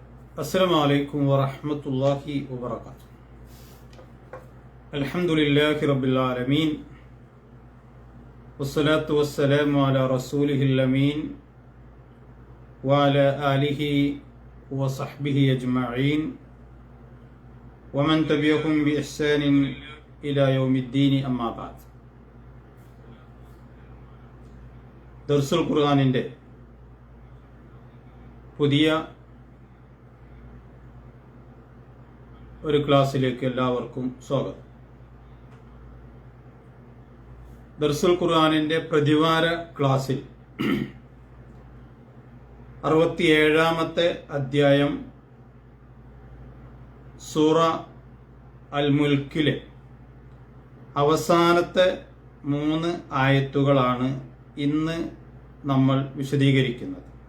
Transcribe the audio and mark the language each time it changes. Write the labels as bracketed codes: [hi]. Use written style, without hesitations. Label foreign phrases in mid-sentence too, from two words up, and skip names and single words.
[ar] السلام عليكم ورحمة الله وبركاته. الحمد لله رب العالمين والصلاة والسلام على رسوله الأمين وعلى آله وصحبه أجمعين ومن تبعهم بإحسان إلى يوم الدين أما بعد. [ml] ദർസുൽ ഖുർആനിൻ്റെ പുതിയ ഒരു ക്ലാസ്സിലേക്ക് എല്ലാവർക്കും സ്വാഗതം. ദർസുൽ ഖുർആനിൻ്റെ പ്രതിവാര ക്ലാസ്സിൽ 67-ാമത്തെ അധ്യായം സൂറ അൽ മുൽക്കിലെ അവസാനത്തെ 3 ആയത്തുകളാണ് ഇന്ന് നമ്മൾ വിശദീകരിക്കുന്നത്.